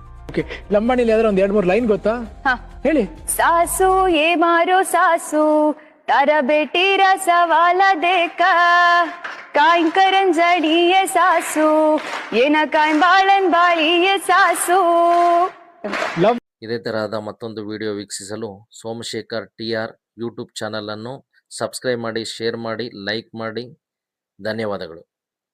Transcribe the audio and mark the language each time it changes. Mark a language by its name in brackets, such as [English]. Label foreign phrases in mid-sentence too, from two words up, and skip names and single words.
[Kannada] ಓಕೆ, ಲಂಬಾಣಿಲಿ ಯಾವ್ದಾರ ಒಂದ್ 2-3 ಲೈನ್ ಗೊತ್ತಾ? ಹಾ. ಹೇಳಿ. [Lambadi] सासू ये मारो सासू तारा बेटी रा सवाल देखा काई करन जड़ी ये सासू ये न काई बाळन बाळी ये सासू. [Kannada] ಲವ್ ಇದೇ ತರಹದ ಮತ್ತೊಂದು ವಿಡಿಯೋ ವೀಕ್ಷಿಸಲು ಸೋಮಶೇಖರ್ TR ಯೂಟ್ಯೂಬ್ ಚಾನಲನ್ನು ಸಬ್ಸ್ಕ್ರೈಬ್ ಮಾಡಿ, ಶೇರ್ ಮಾಡಿ, ಲೈಕ್ ಮಾಡಿ. ಧನ್ಯವಾದಗಳು.